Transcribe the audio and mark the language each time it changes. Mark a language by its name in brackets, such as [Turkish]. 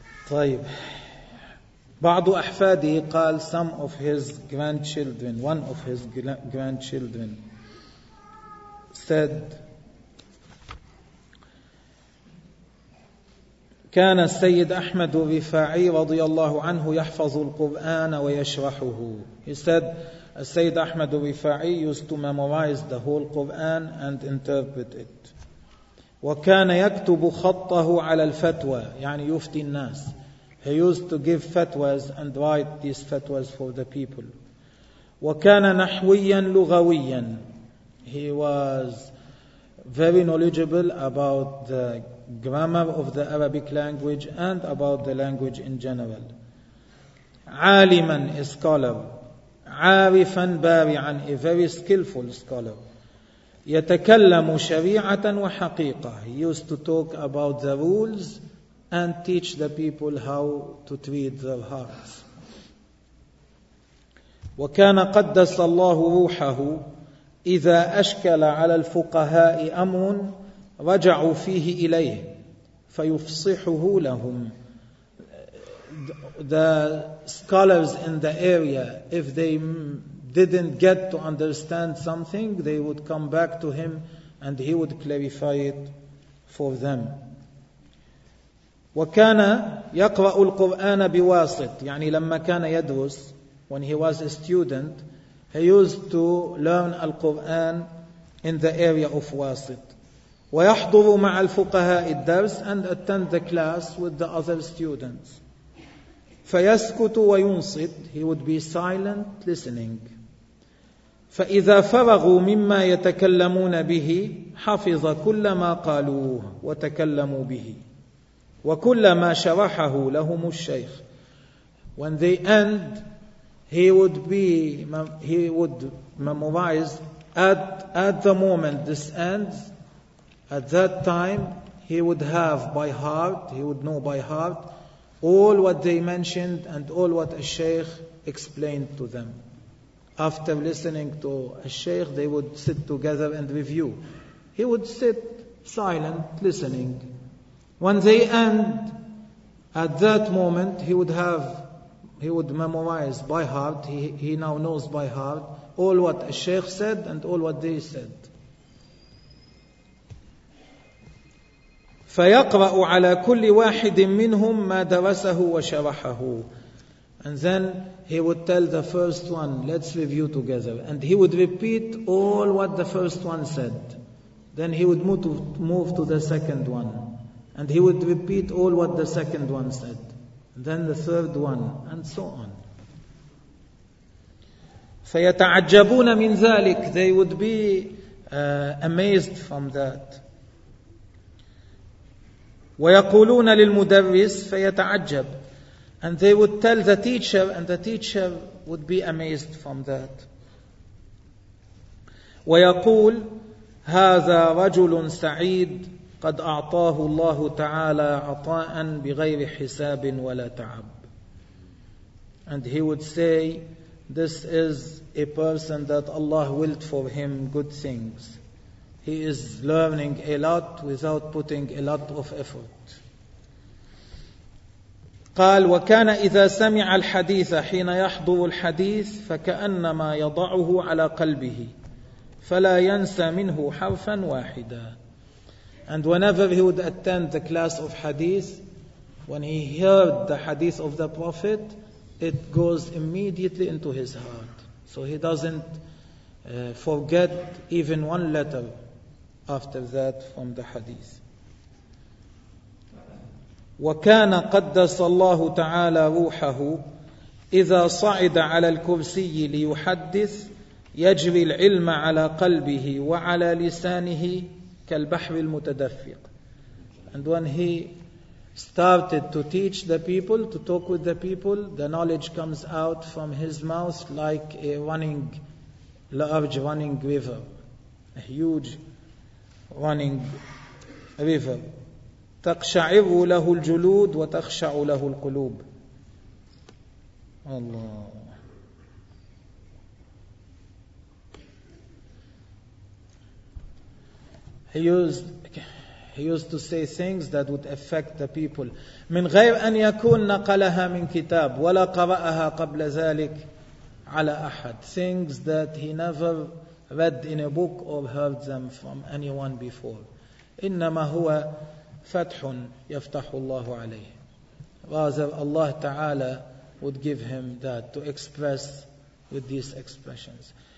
[Arabic] طيب بعض أحفادي قال [English] some of his grandchildren, one of his grandchildren said [Arabic] كان السيد أحمد الرفاعي رضي الله عنه يحفظ القرآن ويشرحه. [English] He said السيد أحمد الرفاعي used to memorize the whole Quran and interpret it. [Arabic] وكان يكتب خطه على الفتوى, يعني يفتي الناس. [English] He used to give fatwas and write these fatwas for the people. [Arabic] وكان نحويا لغويا. [English] He was very knowledgeable about the grammar of the Arabic language and about the language in general. [Arabic] عالما, [English] a scholar. [Arabic] عارفا, بارعا, [English] a very skillful scholar. [Arabic] يتكلم شريعة وحقيقة. [English] He used to talk about the rules and teach the people how to treat their hearts. [Arabic] وكان قدس الله روحه إذا أشكل على الفقهاء أمر رجعوا فيه إليه فيفصحه لهم. [English] The scholars in the area, if they didn't get to understand something, they would come back to him and he would clarify it for them. [Arabic] وكان يقرأ القرآن بواسط, يعني لما كان يدرس, [English] when he was a student, he used to learn القرآن in the area of واسط. [Arabic] ويحضر مع الفقهاء الدرس [English] and attend the class with the other students. [Arabic] فيسكت وينصت, [English] he would be silent listening. [Arabic] فإذا فرغوا مما يتكلمون به حفظ كل ما قالوه وتكلموا به وكل ما شرحه لهم الشيخ. [English] When they end, he would memorize at the moment this ends. At that time, he would have by heart, he would know by heart all what they mentioned and all what a sheikh explained to them. After listening to a sheikh, they would sit together and review. He would sit silent, listening. When they end, at that moment, he would memorize by heart, he now knows by heart, all what a sheikh said and all what they said. [Arabic] فيقرأ على كل واحد منهم ما درسه وشرحه. [English] And then he would tell the first one, let's review together. And he would repeat all what the first one said. Then he would move to the second one. And he would repeat all what the second one said. Then the third one, and so on. [Arabic] فيتعجبون من ذلك. [English] They would be amazed from that. [Arabic] ويقولون للمدرس فيتعجب. [English] And they would tell the teacher, and the teacher would be amazed from that. [Arabic] ويقول هذا رجل سعيد قد أعطاه الله تعالى عطاء بغير حساب ولا تعب. [English] And he would say, this is a person that Allah willed for him good things. He is learning a lot without putting a lot of effort. [Arabic] قال وكان إذا سمع الحديث حين يحضر الحديث فكأنما يضعه على قلبه فلا ينسى منه حرفا واحدا. [English] And whenever he would attend the class of hadith, when he heard the hadith of the Prophet, it goes immediately into his heart. So he doesn't forget even one letter after that from the hadith. [Arabic] وكان قدس الله تعالى روحه إذا صعد على الكرسي ليحدث يجري العلم على قلبه وعلى لسانه كالبحر المتدفق. [English] And when he started to teach the people, to talk with the people, the knowledge comes out from his mouth like a running, large running river, a huge running river. [Arabic] تقشعر له الجلود وتخشع له القلوب. الله. [English] He used He used to say things that would affect the people. [Arabic] من غير أن يكون نقلها من كتاب ولا قرأها قبل ذلك على أحد. [English] Things that he never read in a book or heard them from anyone before. [Arabic] إنما هو فتح يفتح الله عليه. [English] Rather, Allah Ta'ala would give him that to express with these expressions.